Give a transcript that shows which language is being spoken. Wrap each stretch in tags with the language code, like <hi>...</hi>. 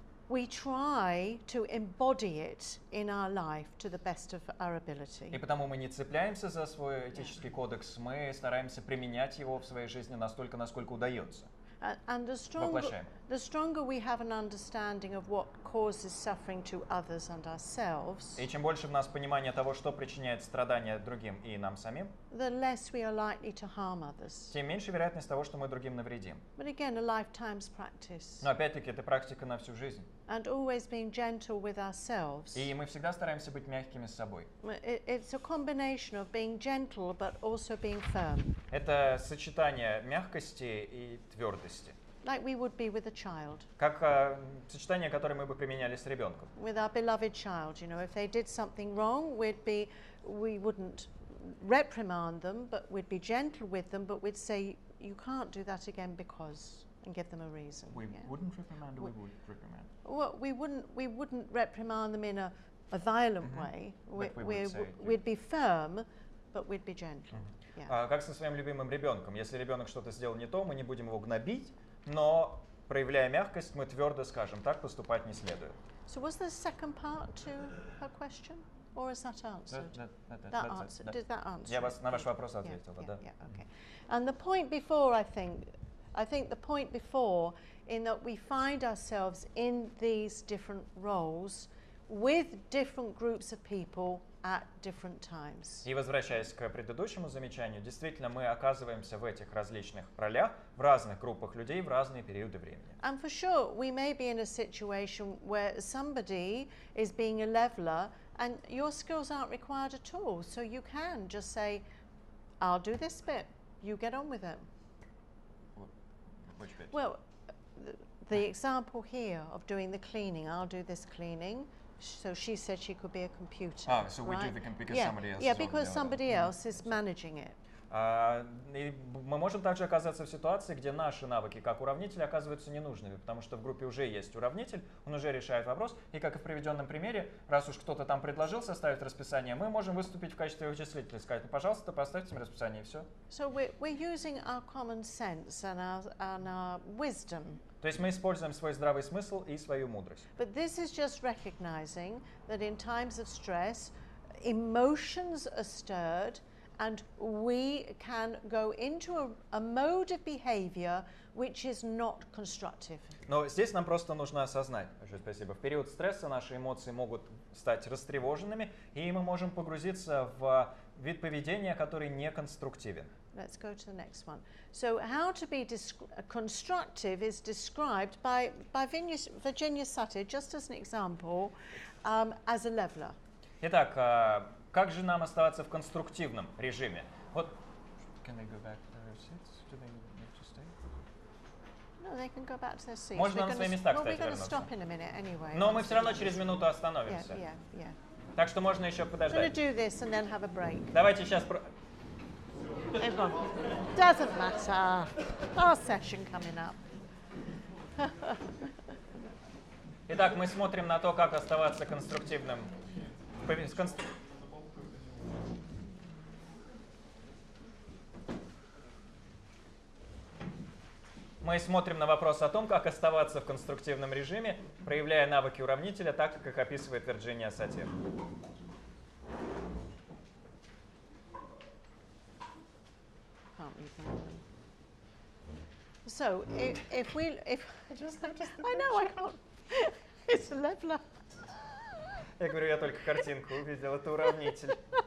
<en>We try to embody it in our life to the best of our ability.</en> <ru>И потому мы не цепляемся за свой этический кодекс, мы стараемся применять его в своей жизни настолько, насколько удается.</ru> <en>And the stronger we have an understanding of what causes suffering to others and ourselves,</en> <ru>и чем больше в нас понимания того, что причиняет страдания другим и нам самим,</ru> <en>the less we are likely to harm others.</en> <ru>Тем меньше вероятность того, что мы другим навредим.</ru> <en>But again, a lifetime's practice.</en> <ru>Но опять-таки это практика на всю жизнь.</ru> <en>And always being gentle with ourselves.</en> <ru>И мы всегда стараемся быть мягкими с собой.</ru> <en>It's a combination of being gentle, but also being firm.</en> <ru>Это сочетание мягкости и твердости.</ru> <en>Like we would be with a child.</en> <ru>Как сочетание, которое мы бы применяли с ребенком.</ru> <en>With our beloved child, you know, if they did something wrong, we wouldn't reprimand them, but we'd be gentle with them, but we'd say, you can't do that again because, and give them a reason. We wouldn't reprimand, or we would reprimand? Well, we wouldn't reprimand them in a violent way. We'd be firm, but we'd be gentle.</en> <ru>Как со своим любимым ребенком. Если ребенок что-то сделал не то, мы не будем его гнобить, но, проявляя мягкость, мы твердо скажем, так поступать не следует.</ru> <en>So was there a second part to her question? Or is that answered? Did that answer?</en> <ru>Я на ваш вопрос ответила, да.</ru> <en>Okay. And the point before, I think the point before, in that we find ourselves in these different roles with different groups of people at different times.</en> <ru>И возвращаясь к предыдущему замечанию, действительно мы оказываемся в этих различных ролях, в разных группах людей в разные периоды времени.</ru> <en>And for sure, we may be in a situation where somebody is being a leveler and your skills aren't required at all. So you can just say, I'll do this bit, you get on with it. Which bit? Well, the example here of doing the cleaning, I'll do this cleaning. So she said she could be a computer. So we do the because somebody else. Yeah, because somebody else is managing it.</en> <ru>И мы можем также оказаться в ситуации, где наши навыки как уравнителя оказываются ненужными, потому что в группе уже есть уравнитель, он уже решает вопрос, и как и в приведенном примере, раз уж кто-то там предложил составить расписание, мы можем выступить в качестве вычислителя и сказать, ну, пожалуйста, поставьте мне расписание, и все.</ru> <en>So we're using our common sense and our wisdom.</en> <ru>То есть мы используем свой здравый смысл и свою мудрость.</ru> <en>But this is just recognizing that in times of stress, emotions are stirred, and we can go into a mode of behavior which is not constructive.</en> <ru>Но здесь нам просто нужно осознать, спасибо, в период стресса наши эмоции могут стать растревоженными, и мы можем погрузиться в вид поведения, который не конструктивен.</ru> <en>Let's go to the next one. So how to be constructive is described by Virginia Satir, just as an example, as a leveler.</en> <ru>Итак, как же нам оставаться в конструктивном режиме? Вот.</ru> <en>Can they go back to their seats? Do they need to stay? No, they can go back to their seats.</en> <ru>Можно на свои места, кстати, вернуться.</ru> <en>We're going to stop in a minute anyway.</en> <ru>Но мы все равно через минуту остановимся.</ru> <en>Yeah.</en> <ru>Так что можно еще подождать.</ru> <en>do this and then have a break.</en> <ru>Давайте сейчас...</ru> <en>Everyone. Doesn't matter. Our session coming up.</en> <ru>Итак, мы смотрим на то, как оставаться конструктивным. Мы смотрим на вопрос о том, как оставаться в конструктивном режиме, проявляя навыки уравнителя так, как их описывает Вирджиния Сатир.</ru> <en>So, if I just noticed I know I can't. It's a leveler.</en> <ru>Я говорю, я только картинку увидел, это уравнитель.</ru>